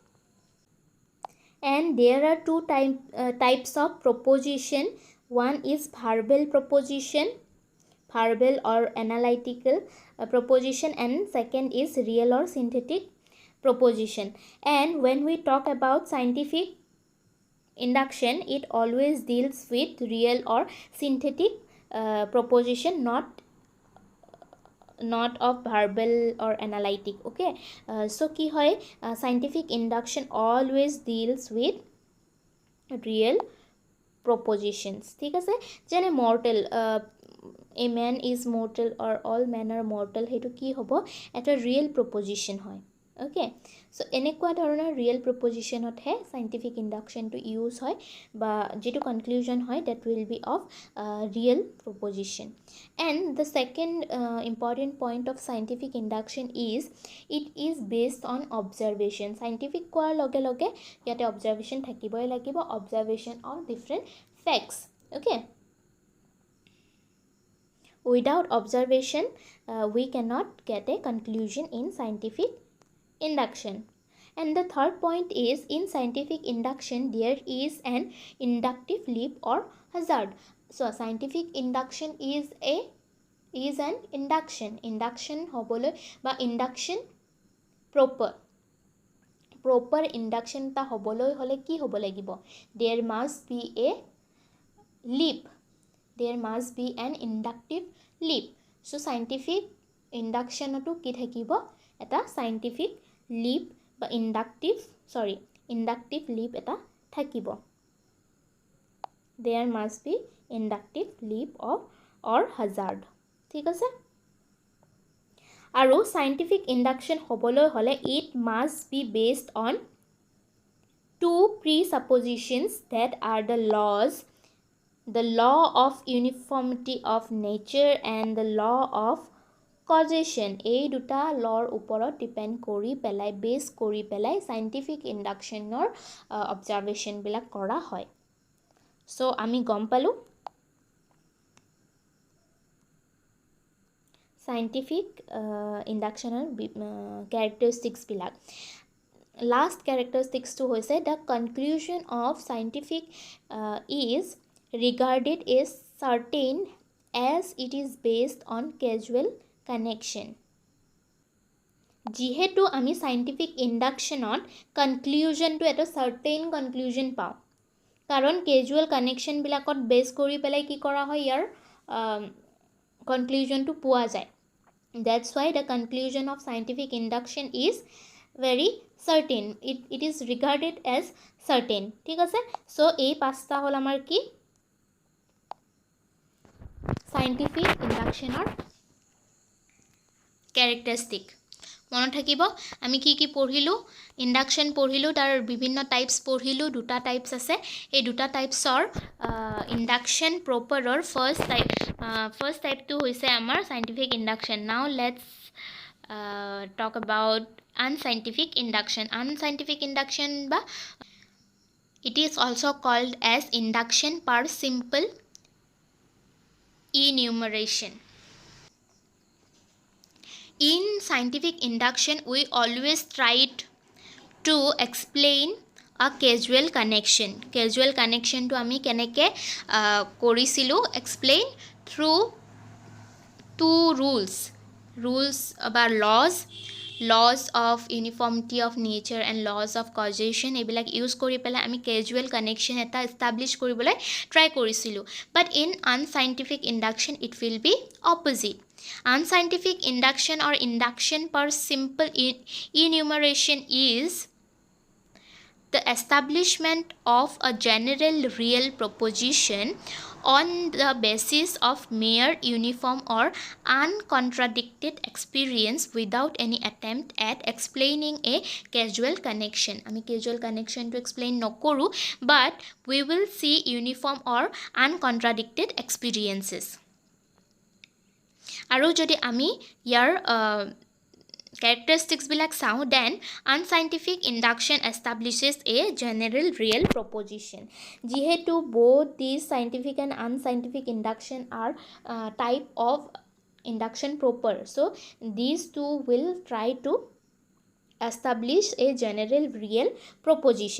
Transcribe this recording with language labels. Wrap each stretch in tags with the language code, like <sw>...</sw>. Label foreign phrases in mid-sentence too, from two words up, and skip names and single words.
<en>and there are two types of proposition one is verbal proposition verbal or analytical proposition and second is real or synthetic proposition and when we talk about scientific induction it always deals with real or synthetic proposition not of verbal or analytic okay so</en> <as>কি হয়</as> <en>scientific induction always deals with real propositions</en> <as>ঠিক আছে যেনে</as> <en>mortal a man is mortal or all men are mortal</en> <as>হেতু কি হ'ব এটা</as> <en>real proposition হয় okay so</en> <as>এনেকুৱা ধৰণৰ real propositionতহে scientific inductionটো ইউজ হয় বা যেটো conclusion হয়</as> <en>that will be of real proposition and the second important point of scientific induction is it is based on observation scientific</en> <as>কোৱাৰ লগে লগে ইয়াতে observation থাকিবই লাগিব</as> <en>observation of different facts okay without observation we cannot get a conclusion in scientific induction and the third point is in scientific induction there is an inductive leap or hazard so scientific induction is an induction</en> <as>হ'বলৈ বা</as> <en>induction proper induction</en> <as>টো হ'বলৈ হ'লে কি হ'ব লাগিব</as> <en>there must be a leap there must be an inductive leap so scientific induction</en> <as>টো কি থাকিব এটা</as> <en>scientific leap বা inductive leap</en> <as>এটা থাকিব</as> <en>there must be inductive leap or hazard</en> <as>ঠিক আছে আৰু</as> <en>scientific induction হ'বলৈ হলে it must be based on two presuppositions that are the law of uniformity of nature and the law of causation</en> <as>এই দুটা লৰ ওপৰত ডিপেন্ড কৰি পেলাই বেস কৰি পেলাই</as> <en>scientific inductionৰ observation</en> <as>বিলাক কৰা হয় সো আমি গম পালো</as> <en>scientific inductionৰ characteristics বিলাক last characteristics</en> <as>টো হৈছে</as> <en>the conclusion of scientific is regarded as certain as it is based on causal connection</en> <as>যিহেতু আমি scientific inductionত conclusion to এটা certain conclusion পাও কাৰণ causal connection বিলাকত বেস কৰি পেলাই কি কৰা হয় ইয়াৰ conclusion to পোৱা যায়</as> <en>that's why the conclusion of scientific induction is very certain it is regarded as certain</en> <as>ঠিক আছে</as> <en>so</en> <as>এই পাঁচটা হল আমাৰ কি</as> <en>scientific inductionৰ characteristic</en> <as>মনত থাকিব আমি কি কি পঢ়িলো ইন্ডাকশন পঢ়িলো তাৰ বিভিন্ন টাইপস পঢ়িলো দুটা টাইপস আছে এই দুটা টাইপসৰ</as> <en>induction properৰ first typeটো</en> <as>হৈছে আমাৰ</as> <en>scientific induction now let's talk about unscientific induction</en> <as>ba</as> <en>it is also called as induction per simple enumeration in scientific induction we always tried to explain a causal connection. Causal connection</en> <as>to আমি কেনেকে কৰিছিলো</as> <en>explain through two rules বা laws of uniformity of nature and laws of causation</en> <as>এইবিলাক ইউজ কৰি পেলাই আমি</as> <en>causal connection</en> <as>এটা establish কৰিবলৈ try কৰিছিলো.</as> <en>But in unscientific induction it will be opposite. Unscientific induction or induction per simple enumeration is the establishment of a general real proposition on the basis of mere uniform or uncontradicted experience without any attempt at explaining a causal connection.</en> <as>আমি causal connection to explain নকৰো,</as> <en>but we will see uniform or uncontradicted experiences.</en> <as>আৰু যদি আমি ইয়াৰ</as> <en>characteristics</en> <as>বিলাক চাওঁ,</as> <en>then unscientific induction establishes a general real proposition. Jihetu both these scientific and unscientific induction are type of induction proper, so these two will try to establish a general real proposition.</en>